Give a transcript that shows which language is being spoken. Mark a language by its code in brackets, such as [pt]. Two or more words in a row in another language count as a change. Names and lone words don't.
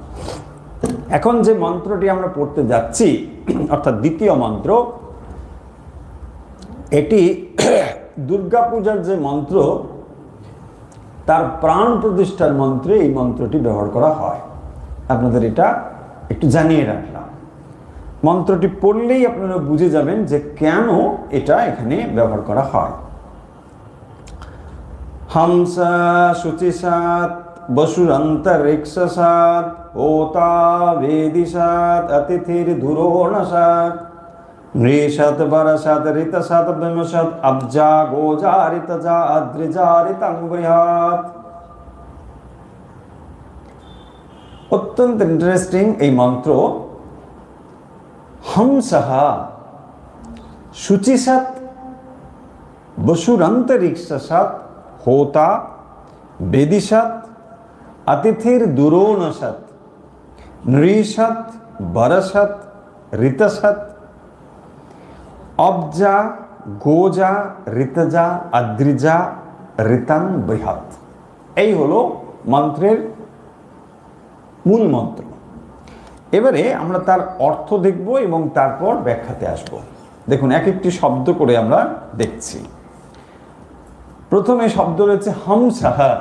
[bn] এখন যে মন্ত্রটি আমরা পড়তে যাচ্ছি অর্থাৎ দ্বিতীয় মন্ত্র, এটি দুর্গাপূজার যে মন্ত্র তার প্রাণ প্রতিষ্ঠার মন্ত্রে এই মন্ত্রটি ব্যবহার করা হয়। আপনাদের এটা একটু জানিয়ে রাখলাম। মন্ত্রটি পড়লেই আপনারা বুঝে যাবেন যে কেন এটা এখানে ব্যবহার করা হয়। [sa] हंस शुचिसात् वसुरन्तरिक्षसात् होता वेदिसात् अतिथिर्धुरोणसात् नृषत् वरसात् ऋतसात् विमसात् अब्जा गोजा ऋतजा अद्रिजा ऋतं बृहत्। [bn] অত্যন্ত ইন্টারেস্টিং এই মন্ত্র। [sa] হংসঃ শুচিসাৎ বসুরন্তরিক্ষসাৎ होता वेदिशत अतिथिर दुरोणसत नृषत बरसत ऋतसत अब्जा गोजा ऋतजा अद्रिजा ऋतं बृहत्। [bn] এই হলো মন্ত্রের মূল মন্ত্র। এবারে আমরা তার অর্থ দেখব এবং তারপর ব্যাখ্যাতে আসব। দেখুন এক একটি শব্দ করে আমরা দেখছি। প্রথমে শব্দ রয়েছে হংসঃ।